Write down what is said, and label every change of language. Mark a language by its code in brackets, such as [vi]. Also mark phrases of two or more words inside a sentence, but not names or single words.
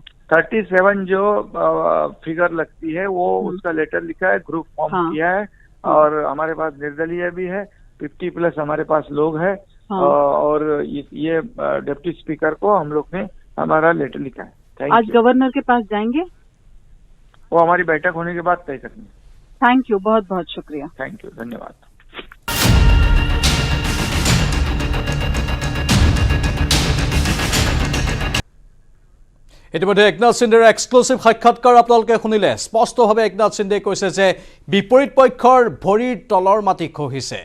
[hi] 37 जो फिगर लगती है वो उसका लेटर लिखा है, ग्रुप फॉर्म किया है और हमारे पास निर्दलीय भी है, 50+ हमारे पास लोग है। और ये डिप्टी स्पीकर को हम लोग ने हमारा लेटर लिखा है। आज गवर्नर के पास जाएंगे? वो हमारी बैठक होने के बाद तय करेंगे। [en] thank you, [hi] बहुत बहुत शुक्रिया। [en] thank you, [hi] धन्यवाद। [as] ইতিমধ্যে একনাথ সিন্দেৰ এক্সক্লুচিভ সাক্ষাৎকাৰ আপোনালোকে শুনিলে। স্পষ্টভাৱে একনাথ সিন্দে কৈছে যে বিপৰীত পক্ষৰ ভৰিৰ তলৰ মাটি খহিছে।